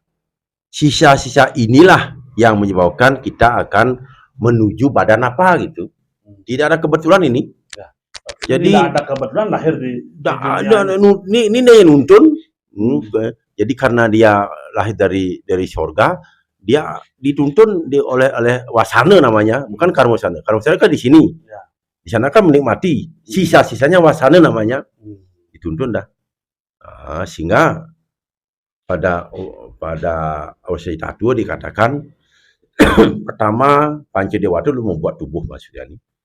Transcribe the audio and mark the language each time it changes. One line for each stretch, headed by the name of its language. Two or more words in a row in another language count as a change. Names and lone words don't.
Indonesian: Sisa-sisa inilah yang menyebabkan kita akan menuju badan apa gitu. Tidak ada kebetulan ini. Ya. Jadi tidak ada kebetulan lahir di ini yang nuntun. Jadi karena dia lahir dari surga, dia dituntun oleh wasana namanya, bukan karma wasana. Karma wasana kan di sini. Ya. Di sana kan menikmati. Sisa-sisanya wasana namanya. Dituntun dah. Sehingga pada Ausya Tua dikatakan pertama Pancadewata dulu membuat tubuh maksudnya ini.